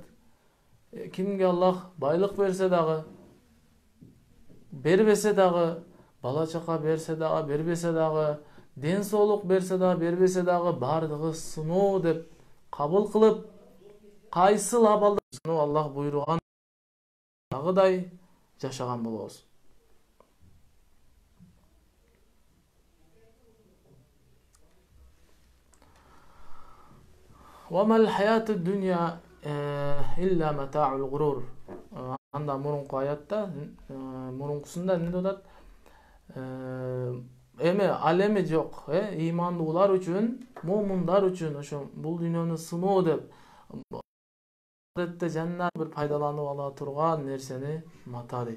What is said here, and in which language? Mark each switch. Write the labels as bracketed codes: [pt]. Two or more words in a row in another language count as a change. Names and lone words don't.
[ky] Кимге Аллах байлык берсе дагы, бербесе дагы, бала чака берсе дагы, бербесе дагы, ден соолук берсе дагы, бербесе дагы, бардыгы сыноо деп кабыл кылып, кайсыл абалда Аллах буйруган дагыдай жашаган болобуз. [ar] وما الحياة الدنيا إلا متاع الغرور. [ky] Анда мурунку аятта, мурункусунда эмне деп атат? Эме ал эми жок, ыймандуулар үчүн, момундар үчүн ошо бул дүйнөнү сыноо деп жаннат бир пайдаланып ала турган нерсени мата дейт.